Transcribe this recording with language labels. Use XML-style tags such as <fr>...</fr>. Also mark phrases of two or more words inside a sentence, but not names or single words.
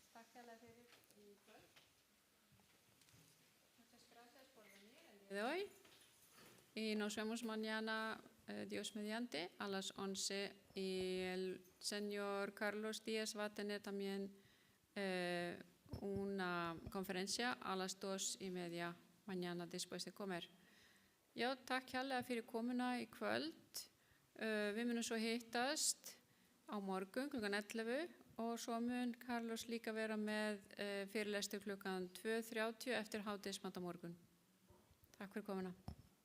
<is>hérlega fyrir í kvöld.</is> <es>Muchas gracias por venir el día de hoy. Y nos vemos mañana, Dios mediante, a las 11. Y el señor Carlos Díaz va a tener también una conferencia a las 2:30 mañana después de comer.</es> <is>Já, takk hérlega fyrir komuna í kvöld. Við munum svo hittast á morgun klukkan 11 og svo mun Carlos líka vera með fyrirlestur klukkan 2:30 eftir hádegismat á morgun. Takk fyrir komuna.</is>